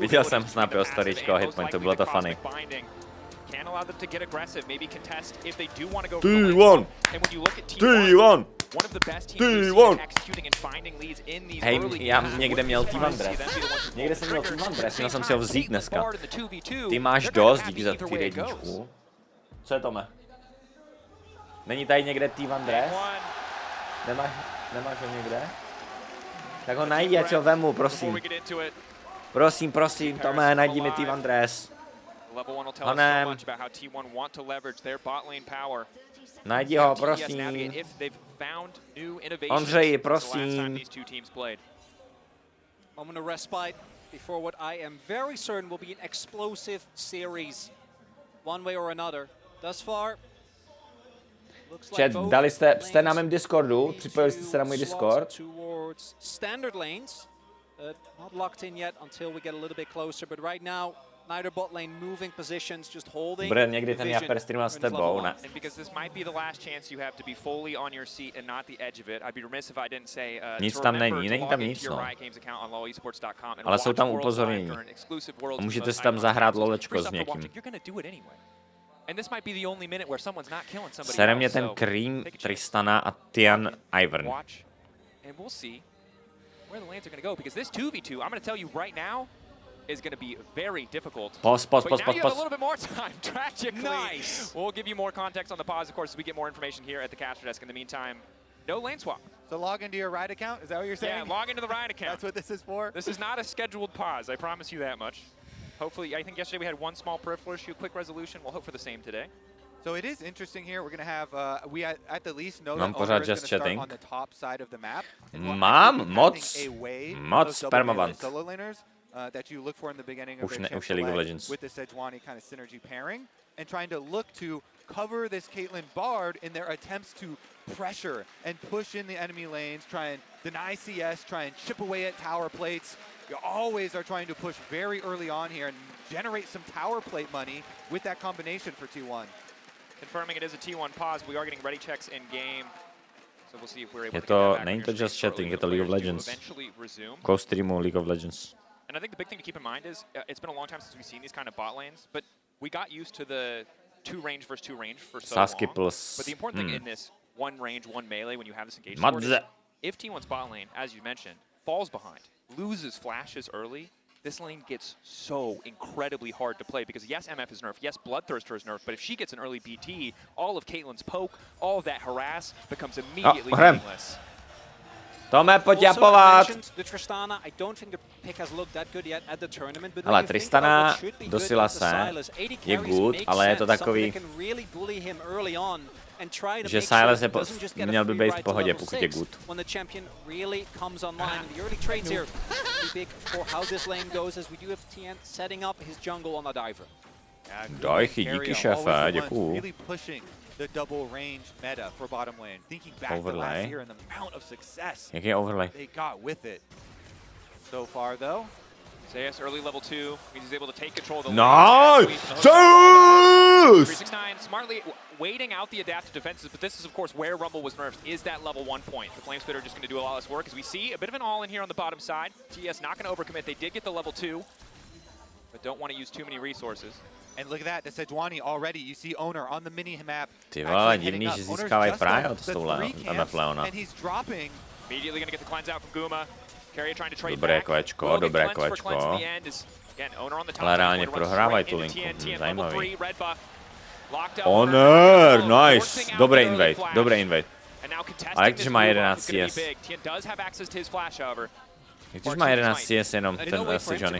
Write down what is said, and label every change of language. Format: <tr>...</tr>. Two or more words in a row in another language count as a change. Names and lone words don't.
<cs>Viděl</cs> <en>abilities</en> <cs>jsem</cs> <en>between</en> <cs>snapy</cs> <en>the</en> <cs>o</cs> <en>passive</en> <cs>staríčko</cs> <en>and</en> <cs>a</cs> <en>most</en> <cs>hitpoint, to</cs> <en>likely</en> <cs>bylo</cs> <en>the</en> <cs>to funny.</cs> <en>cosmic binding. Can't allow them to get aggressive, maybe contest if they do want to go for</en> <cs>Ty</cs> <en>the lane</en> <cs>one.</cs> <en>swap. And when you look at</en> <cs>Ty</cs> <en>T1,</en> <cs>on!</cs> <en>one of the best teams</en> <cs>Ty</cs> <en>we've</en> <cs>one.</cs> <en>seen executing and finding leads in these</en> <cs>Hej,</cs> <en>early</en> <cs>já</cs> <en>games.</en> <cs>někde měl</cs> <en>Wouldn't</en> <cs>T1</cs> <en>surprise to see</en> <cs>dress.</cs> <en>them be the ones who pull</en> <cs>Někde</cs> <en>the</en> <cs>jsem měl</cs> <en>trigger.</en> <cs>T1 dress,</cs> <en>At</en> <cs>měl</cs> <en>the</en> <cs>jsem</cs> <en>same</en> <cs>si ho</cs> <en>time,</en> <cs>vzít</cs> <en>Caitlyn</en> <cs>dneska.</cs> <en>Bard in the 2v2,</en> <cs>Ty máš</cs> <en>they're gonna</en> <cs>dost,</cs> <en>have</en> <cs>díky za</cs> <en>either</en> <cs>ty</cs> <en>way it goes.</en> <cs>jedničku. Co je Tome? Není tady někde T1 dress?</cs> <en>One.</en> <cs>Nemáš ho někde? Tak ho najdi, ať ho vemu,</cs> <en>Before</en> <cs>prosím.</cs> <en>we get into it,</en> <cs>Prosím, Tome, najdi mi T1 dress.</cs> <en>level 1 will tell us</en> <cs>Hanem.</cs> <en>so much about how T1 want to leverage their bot lane power.</en> <cs>Najdi ho,</cs> <en>TES</en> <cs>prosím.</cs> <en>navigate if they've found new innovations</en> <cs>Ondřeji,</cs> <en>since the last</en> <cs>prosím.</cs> <en>time these two teams played. Moment of respite before what I am very certain will be an explosive series, one way or another. Thus far, looks like</en> <cs>Chat,</cs> <en>both</en> <cs>jste na mém</cs> <en>lanes</en> <cs>Discordu,</cs> <en>need</en> <cs>připojili jste se na můj</cs> <en>to</en> <cs>Discord.</cs> <en>slot towards standard lanes, not locked in yet until we get a little bit closer. But right now, neither bot lane moving positions, just holding.</en> <cs>Bude někdy ten</cs> <en>vision</en> <cs>Japer streamoval s</cs> <en>when it's level</en> <cs>tebou,</cs> <en>one.</en> <cs>ne?</cs> <en>And because this might be the last chance you have to be fully on your seat and not the edge of it, I'd be remiss if I didn't say</en> <cs>Nic</cs> <en>to</en> <cs>tam</cs> <en>remember</en> <cs>není,</cs> <en>to</en> <cs>není</cs> <en>log</en> <cs>tam</cs> <en>into</en> <cs>nic,</cs> <en>your</en> <cs>no.</cs> <en>Riot Games account on lowesports.com and</en> <cs>Ale jsou</cs> <en>watch</en> <cs>tam</cs> <en>Worlds</en> <cs>upozornění.</cs> <en>Live during exclusive Worlds</en> <cs>A můžete</cs> <en>with</en> <cs>si tam</cs> <en>iconic</en> <cs>zahrát</cs> <en>capsules.</en> <cs>lolečko</cs> <en>Free</en> <cs>s</cs> <en>stuff for</en> <cs>někým.</cs> <en>watching, you're gonna do it anyway. And this might be the only minute where someone's not killing somebody</en> <cs>Sere</cs> <en>else,</en> <cs>mě ten</cs> <en>so</en> <cs>Cream,</cs> <en>take a chance.</en> <cs>Tristana a Tian Ivern.</cs> <en>Watch, and we'll see where the lanes are going to go. Because this 2v2, I'm going to tell you right now, is going to be very difficult. Pos. But now you have a little bit more time, tragically. Nice. We'll give you more context on the pause, of course, as we get more information here at the caster desk. In the meantime, no lane swap. So log into your Riot account, is that what you're saying? Yeah, log into the Riot account. That's what this is for? This is not a scheduled pause, I promise you that much. Hopefully, I think yesterday we had one small peripheral issue, quick resolution. We'll hope for the same today. So it is interesting here. We're going to have, we at the least know</en> <cs>Mám</cs> <en>that</en> <cs>pořád</cs> <en>owner is just going to start chatting. on the top side of the map. And we're</en> <cs>Mám</cs> <en>actually</en> <cs>moc</cs> <en>having a wave of</en> <cs>moc</cs> <en>double melee</en> <cs>permaband.</cs> <en>solo laners that you look for in the beginning of</en> <cs>Už</cs> <en>their</en> <cs>ne-</cs> <en>chip</en> <cs>už je League of</cs> <en>select</en> <cs>Legends.</cs> <en>with the Sejuani kind of synergy pairing and trying to look to cover this Caitlyn Bard in their attempts to pressure and push in the enemy lanes, try and deny CS, try and chip away at tower plates. You always are trying to push very early on here and generate some tower plate money with that combination for T1. Confirming it is a T1 pause. We are getting ready checks in game. So we'll see if we're able</en> <cs>Je</cs> <en>to get</en> <cs>to,</cs> <en>that back on</en> <cs>není</cs> <en>your</en> <cs>to</cs> <en>screen just shortly chatting, when</en> <cs>je to</cs> <en>the</en> <cs>League of</cs> <en>players do</en> <cs>Legends.</cs> <en>eventually resume.</en> <cs>Co-streamu League of Legends.</cs> <en>And I think the big thing to keep in mind is it's been a long time since we've seen these kind of bot lanes, but we got used to the two range versus two range for so</en> <cs>Sasuke</cs> <en>long.</en> <cs>plus-</cs> <en>But the important thing in this one range, one melee, when you have this engaged support, is</en> <cs>Madze.</cs> <en>if T1's bot lane, as you mentioned, falls behind, loses flashes early, this lane gets so incredibly hard to play because yes, MF is nerfed, yes, Bloodthirster is nerfed, but if she gets an early BT, all of Caitlyn's poke, all of that harass becomes immediately</en> <cs>hrem.</cs> <en>meaningless.</en> <cs>Tome, pojď</cs> <en>Also, I</en> <cs>japovat!</cs> <en>mentioned the Tristana. I don't think the pick has looked that good yet at the tournament. But</en> <cs>Ale</cs> <en>when you think</en> <cs>Tristana</cs> <en>about what should be</en> <cs>do</cs> <en>good</en> <cs>Silase</cs> <en>with the Silas, 80</en> <cs>je</cs> <en>carries</en> <cs>good,</cs> <en>makes</en> <cs>ale je to</cs> <en>sense,</en> <cs>takový,</cs> <en>something that can really bully him early on and try to</en> <cs>že</cs> <en>make sure</en> <cs>Silas</cs> <en>he doesn't just get a</en> <cs>měl by</cs> <en>free</en> <cs>být v</cs> <en>ride to</en> <cs>pohodě,</cs> <en>level</en> <cs>pokud je</cs> <en>6</en> <cs>good.</cs> <en>when the champion really comes online. And the early trades here be big for how this lane goes, as we do have TN setting up his jungle on the diver.</en> <cs>Dajchy, díky šéfe, děkuju.</cs> <en>Really pushing the double range meta for bottom lane. Thinking back to</en> <cs>Overlay.</cs> <en>last year and the amount of success</en> <cs>Jak je overlay?</cs> <en>they got with it. So far, though. Zeus early level 2 means he's able to take control of the</en> <cs>Nice! Zeus! Zeus!</cs> <en>369 smartly waiting out the adaptive defenses, but this is of course where Rumble was nerfed, is that level 1 point. The Flame Spitter are just going to do a lot less work as we see a bit of an all-in here on the bottom side. TS not going to overcommit. They did get the level 2, but don't want to use too many resources. And look at that, the Sejuani already. You see Owner on the mini map.</en> <cs>Ty vole, divný, že získávají prájo s tou Leona.</cs> <en>And he's dropping. Immediately going to get the cleanse out from Guma. Carrier trying to trade</en> <cs>Dobré</cs> <en>back.</en> <cs>kvečko, dobré kvečko. Ale reálně prohrávají tu linku, zajímavý. Honor, nice, dobrý invade, dobrý invade. Ale jak když má 11 CS? Když má 11 CS jenom ten Sejuani.</cs>